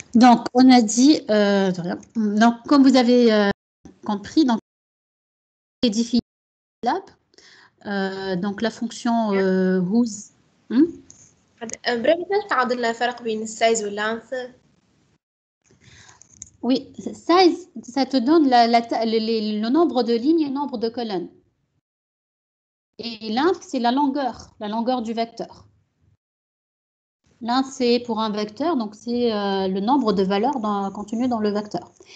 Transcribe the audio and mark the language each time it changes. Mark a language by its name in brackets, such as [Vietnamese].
[French] Donc, on a dit, donc, comme vous avez compris, donc, c'est défini donc la fonction whose. [Arabic] بريمتر تعرض لنا فرق بين السايز واللانث. [French] Oui, size, ça te donne le nombre de lignes et le nombre de colonnes. Et length, c'est la longueur du vecteur. Length, c'est pour un vecteur, donc c'est le nombre de valeurs contenues dans le vecteur.